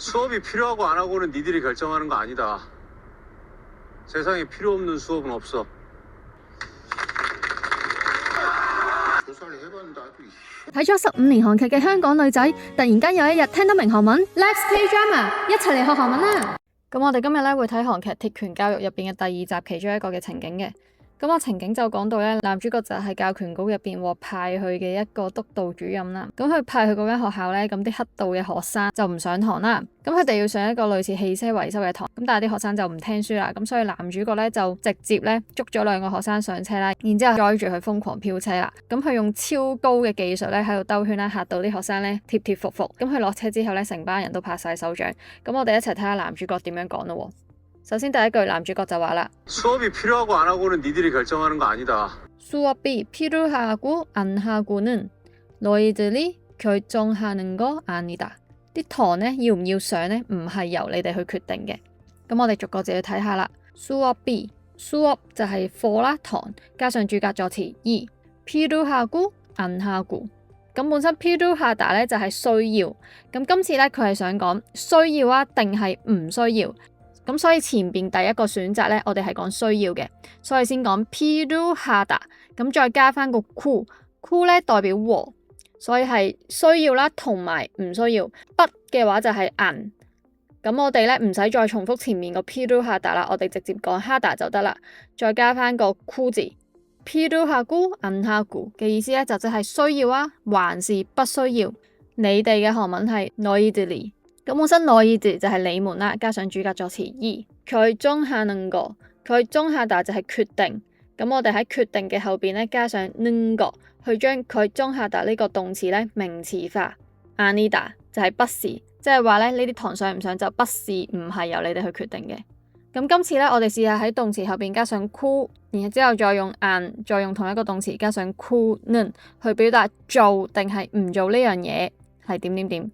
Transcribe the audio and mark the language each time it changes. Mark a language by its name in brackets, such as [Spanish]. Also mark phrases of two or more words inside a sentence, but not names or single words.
[Korean] 수업이 필요하고 안 하고는 니들이 결정하는 거 아니다. 세상에 필요 없는 수업은 없어. [Cantonese] 睇咗15年韓劇嘅香港女仔，突然間有一日聽得明韓文 ， [English] Let's play drama， [Cantonese] 一齊嚟學韓文啦！咁我哋今日咧會睇韓劇《鐵拳教育》入邊嘅第2集其中一個嘅情景嘅。咁個情景就講到咧，男主角就係教拳局入邊獲派去嘅一個督導主任啦。咁佢派去嗰間學校咧，咁啲黑道嘅學生就唔上堂啦。咁佢哋要上一個類似汽車維修嘅堂，咁但係啲學生就唔聽書啦。咁所以男主角咧就直接咧捉咗2個學生上車啦，然之後載住佢瘋狂飆車啦。咁佢用超高嘅技術咧喺度兜圈啦，嚇到啲學生咧貼貼服服。咁佢落車之後咧，成班人都拍晒手掌。咁我哋一齊睇下男主角點樣講咯。首先第一句男主角就話啦， [Korean] 수업이 필요하고 안 하고는 니들이 결정하는 거 아니다. 수업이 필요하고 안 하고는 너희들이 결정하는 거 아니다. [Cantonese] 啲堂咧要唔要上咧，唔係由你哋去決定嘅。咁我哋逐個字去睇下啦。 [Korean] 수업이 수업 [Cantonese] 就係課啦堂，加上主格助詞 [Korean] 이 필요하고 안 하고。 [Cantonese] 咁本身필요하다咧就係需要，咁今次咧佢係想講需要啊定係唔需要。咁所以前邊第一個選擇咧，我哋係講需要嘅，所以先講필요하다，咁再加翻個구咧代表和，所以係需要啦，同埋唔需要。不嘅話就係안，咁我哋咧唔使再重複前面個필요하다啦，我哋直接講하다就得啦，再加翻個 구字， [Korean] 필요하고 안 하고 [Cantonese] 嘅意思咧就即係需要啊，還是不需要。你哋嘅韓文係너희들이。咁本身너희들就係你們啦，加上主格助詞 [Korean] 이 결정하는 거， [Cantonese] 결정하다 就係決定。咁我哋喺決定嘅後邊咧加上 [Korean] 는 거， [Cantonese] 去將결정하다呢個動詞咧名詞化。아니다就係不是，即係話咧呢啲堂上唔上就不是唔係由你哋去決定嘅。咁今次咧我哋試下喺動詞後邊加上구，然之後再用안，再用同一個動詞加上구는去表達做定係唔做呢樣嘢係點。